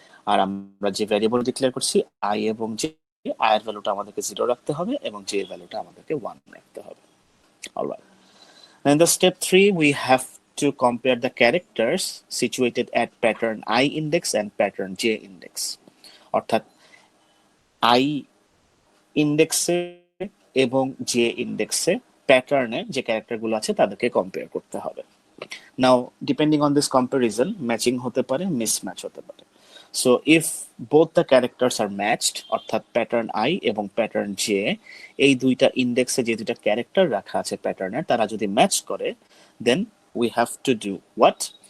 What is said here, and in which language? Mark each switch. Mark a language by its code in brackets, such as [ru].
[bn] আর আমরা যে variable declare করছি I এবং j, I এর ভ্যালুটা আমাদেরকে 0 রাখতে হবে এবং j এর ভ্যালুটা আমাদেরকে 1 রাখতে হবে। Alright, [en] in the step 3 we have to compare the characters situated at pattern I index and pattern J index. [bn] অর্থাৎ I ইন্ডেক্সে এবং J ইন্ডেক্সে প্যাটার্নে যে ক্যারেক্টারগুলো আছে তাদেরকে কম্পেয়ার করতে হবে। [en] now depending on this comparison matching [bn] হতে পারে, [en] Mismatch হতে পারে। So if both the characters are matched, [bn] অর্থাৎ প্যাটার্ন আই এবং প্যাটার্ন জে, এই দুইটা ইন্ডেক্সে যে দুইটা ক্যারেক্টার রাখা আছে প্যাটার্নের, তারা যদি ম্যাচ করে, [en] Then we have to do what?